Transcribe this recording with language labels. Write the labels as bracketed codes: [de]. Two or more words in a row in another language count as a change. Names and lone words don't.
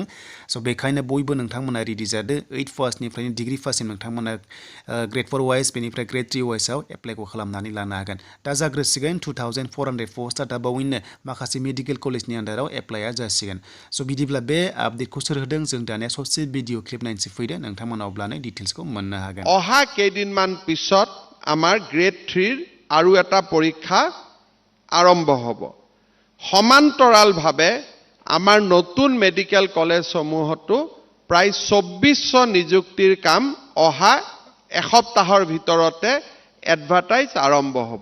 [brx] स' बेखायनो बयबो नोंथांमोना रेडि जादो। 8 फार्स्टनिफ्रायनो [en] degree first [brx] नोंथांमोना [en] grade 4 wise, [brx] बेनिफ्राय [en] grade 3 wise [brx] एप्लाइखौ खालामनानै लानो हागोन। दा जाग्रोसिगोन 2400 पस्टआ दाबावैनो माखासे [en] medical college [brx] आन्दाराव एप्लाइआ जासिगोन। स' बिदिब्ला बे आपडेटखौ सोर होदों, जों दानिया ससे [en] video clip [brx] नायनोसै। फैदो, नोंथांमोना अब्लानो डिटेल्सखौ मोननो हागोन। [as] অহা কেইদিনমান পিছত আমাৰ গ্ৰেড 3 আৰু এটা পৰীক্ষা আৰম্ভ হ'ব। সমান্তৰালভাৱে আমাৰ নতুন [en] medical college [as] প্ৰায় 2400 নিযুক্তিৰ কাম অহা এসপ্তাহৰ ভিতৰতে এডভাৰটাইজ আৰম্ভ হ'ব।